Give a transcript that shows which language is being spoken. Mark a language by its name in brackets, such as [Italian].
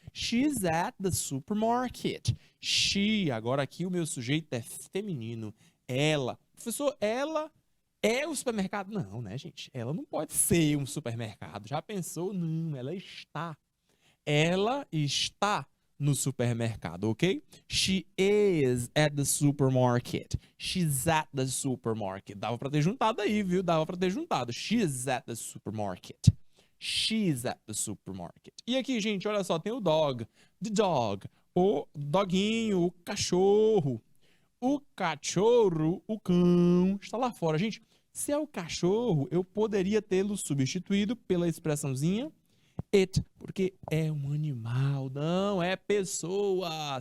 [English] She's at the supermarket. She. [Portuguese] Agora aqui o meu sujeito é feminino. Ela. Professor, ela é o supermercado? Não, né, gente? Ela não pode ser um supermercado. Já pensou? Não, ela está. Ela está no supermercado, ok? [English] She is at the supermarket. She's at the supermarket. [Portuguese] Dava para ter juntado aí, viu? Dava para ter juntado. [English] She's at the supermarket. She's at the supermarket. [Portuguese] E aqui, gente, olha só, tem o dog. The dog. O doguinho, o cachorro. O cachorro, o cão, está lá fora. Gente, se é o cachorro, eu poderia tê-lo substituído pela expressãozinha it, porque é um animal, não é pessoa.